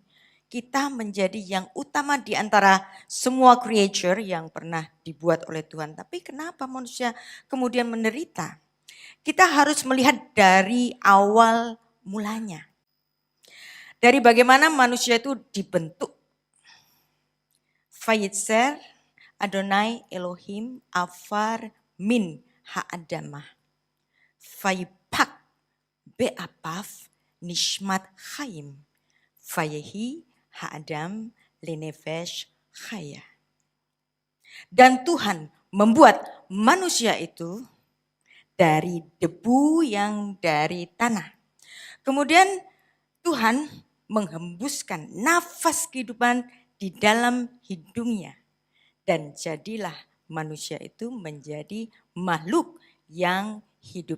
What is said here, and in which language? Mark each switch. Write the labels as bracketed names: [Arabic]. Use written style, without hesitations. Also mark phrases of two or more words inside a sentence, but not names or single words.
[Indonesian] Kita menjadi yang utama di antara semua creature yang pernah dibuat oleh Tuhan. Tapi kenapa manusia kemudian menderita? Kita harus melihat dari awal mulanya. Dari bagaimana manusia itu dibentuk. [Hebrew] וייצר אדוני אלהים עפר מן האדמה. ויפח באפיו נשמת חיים. ויהי האדם לנפש חיה. [Indonesian] Dan Tuhan membuat manusia itu dari debu yang dari tanah. Kemudian Tuhan menghembuskan nafas kehidupan di dalam hidungnya. Dan jadilah manusia itu menjadi makhluk yang hidup.